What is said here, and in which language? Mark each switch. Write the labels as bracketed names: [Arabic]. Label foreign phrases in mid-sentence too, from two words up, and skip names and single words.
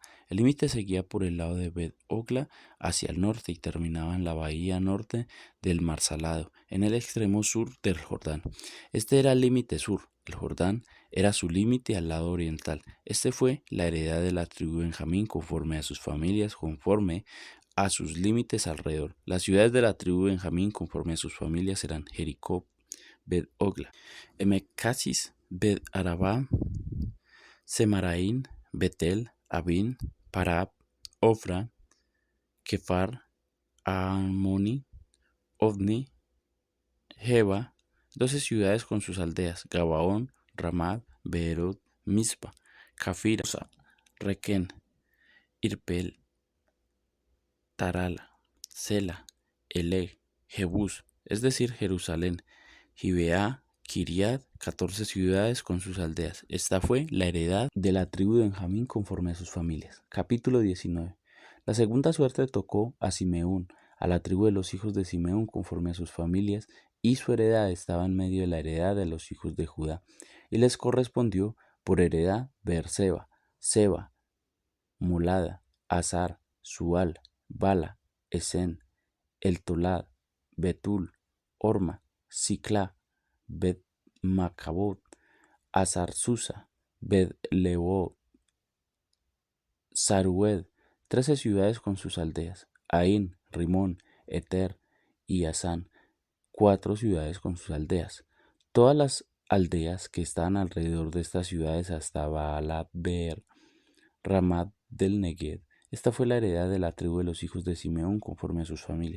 [Spanish] El límite seguía por el lado de Bet-Ogla hacia el norte y terminaba en la bahía norte del Mar Salado, en el extremo sur del Jordán. Este era el límite sur. El Jordán era su límite al lado oriental. Este fue la heredad de la tribu de Benjamín conforme a sus familias, conforme a sus límites alrededor. Las ciudades de la tribu de Benjamín conforme a sus familias eran Jericó, Bet-Ogla, Emecasis, Bet-Arabá, Semaraín, Betel, Abín, Parab, Ofra, Kefar, Amoni, Ovni, Jeba, 12 ciudades con sus aldeas: Gabaón, Ramad, Beerot, Mizpa, Cafira, Requén, Irpel, Tarala, Sela, Eleg, Jebús, es decir, Jerusalén, Gibeá, Kiriat, 14 ciudades con sus aldeas. Esta fue la heredad de la tribu de Benjamín conforme a sus familias. Capítulo 19. La segunda suerte tocó a Simeón, a la tribu de los hijos de Simeón conforme a sus familias, y su heredad estaba en medio de la heredad de los hijos de Judá. Y les correspondió por heredad Beerseba, Seba, Molada, Azar, Sual, Bala, Esen, El-Tolad, Betul, Orma, Siclá, Bet-Macabot, Azar-Susa, Bet-Lebaot, Sarued, 13 ciudades con sus aldeas: Ain, Rimón, Eter y Asán, 4 ciudades con sus aldeas. Todas las aldeas que estaban alrededor de estas ciudades hasta Baalat Beer, Ramat del Negev. Esta fue la heredad de la tribu de los hijos de Simeón conforme a sus familias.